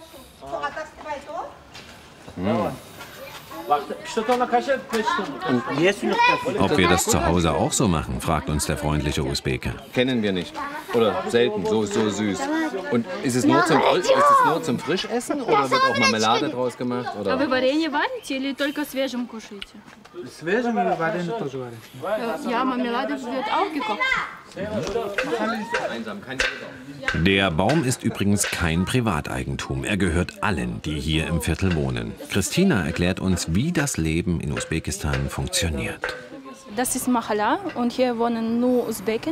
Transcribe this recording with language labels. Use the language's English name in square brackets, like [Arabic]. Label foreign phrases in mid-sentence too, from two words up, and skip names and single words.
[German] Ob wir das zu Hause auch so machen, fragt uns der freundliche Usbeke. Kennen wir nicht. Oder selten, so süß. Und ist es nur zum Frischessen oder wird auch Marmelade draus gemacht? Oder? [Russian] Вы варенье варите или только свежим кушаете? Свежим или вареным тоже варите? [German] Ja, Marmelade wird auch gekocht. Der Baum ist übrigens kein Privateigentum. Er gehört allen, die hier im Viertel wohnen. Christina erklärt uns, wie das Leben in Usbekistan funktioniert. Das ist Mahala und hier wohnen nur Usbeken.